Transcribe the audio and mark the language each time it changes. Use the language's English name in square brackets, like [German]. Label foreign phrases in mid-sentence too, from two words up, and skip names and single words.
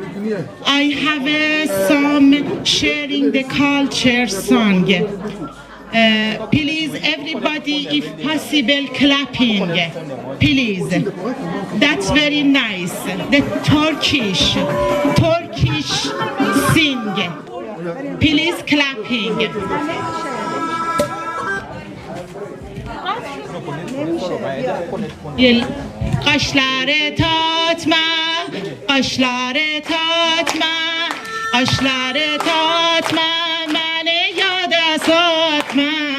[English] I have some sharing the culture song. Please, everybody, if possible, clapping. Please. That's very nice. The Turkish sing. Please, clapping. [Azerbaijani] Qaşları tatma, qaşları tatma, qaşları tatma, məni yada satma.